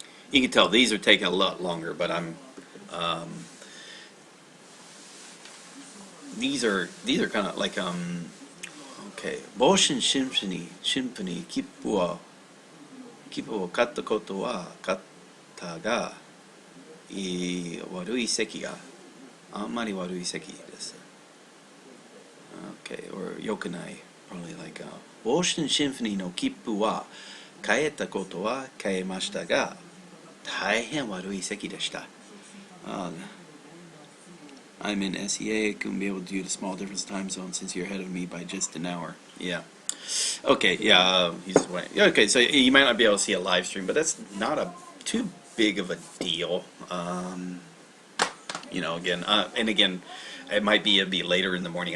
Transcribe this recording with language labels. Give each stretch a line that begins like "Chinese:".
English: You can tell these are taking a lot longer, but these are kind of like okay.
Japanese: Boshin Symphony 切符を買ったことは買ったが悪い席があんまり悪い席です。
English: Okay, or
Japanese: 良くない。
English: Probably like
Japanese: Boston Symphony の切符は買えたことは買えましたが大変悪い席でした。
English: I'm in SEA. Couldn't be able to do the small difference time zone since you're ahead of me by just an hour. Yeah. Okay, yeah, he's away. Yeah, okay, so you might not be able to see a live stream, but that's not too big of a deal. Again, and again, it'd be later in the morning.